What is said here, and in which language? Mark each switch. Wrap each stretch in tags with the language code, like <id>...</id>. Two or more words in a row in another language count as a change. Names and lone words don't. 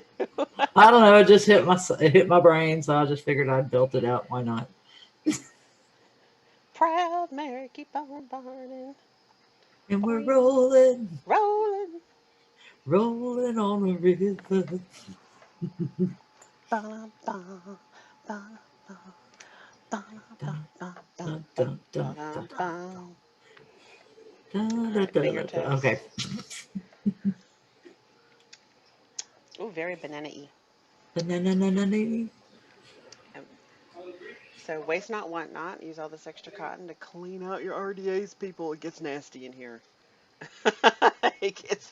<en>I don't know. It just hit my brain, so I just figured I'd belt it out. Why not? Proud Mary, keep on burning. And we're Boing. rolling, Rolling. rolling on the river. Ba, ba, ba, ba, ba, ba, Dun, ba, ba, dun, ba, dun, dun, ba, dun, ba. dun, All dun, right, dun, dun, dun. fingertips. Okay. Oh, very banana-y. Banana. Um, so waste not, want not. Use all this extra cotton to clean out your RDAs, people. It gets nasty in here. It gets</en>